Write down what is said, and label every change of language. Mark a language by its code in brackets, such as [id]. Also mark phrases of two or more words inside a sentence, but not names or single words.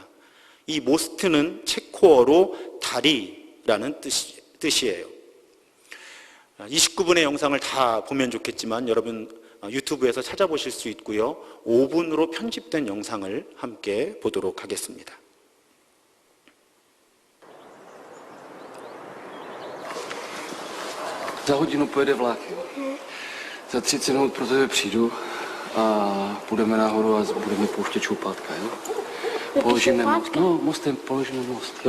[ko] 이 모스트는 체코어로 다리라는 뜻이에요. 29분의 영상을 다 보면 좋겠지만 여러분 유튜브에서 찾아보실 수 있고요. 5분으로 편집된 영상을 함께 보도록 ha겠습니다. [cs] Za hodinu pojede vlak. Za 30 minut pro tebe přijdu a půjdeme nahoru a budeme pouštět šoupátka, jo? Položíme most. No, mostem položíme most, jo?